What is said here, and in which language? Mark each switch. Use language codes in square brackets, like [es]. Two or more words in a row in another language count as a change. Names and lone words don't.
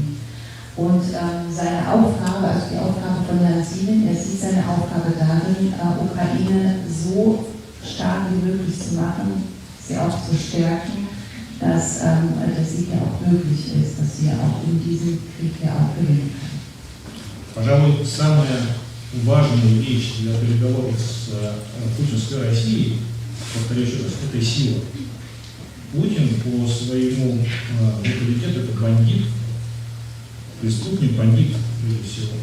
[de] Und seine Aufgabe, also die Aufgabe von Herrn Siemens, er sieht seine Aufgabe darin, Ukraine so stark wie möglich zu machen, sie auch zu stärken, dass der Sieg ja auch möglich ist, dass sie auch in diesem Krieg ja auch gewinnen kann. [ru] Пожалуй, самая важная вещь для переговоров с путинской Россией, повторю еще раз, это сила. Путин по своему менталитету это бандит, преступник, бандит прежде всего.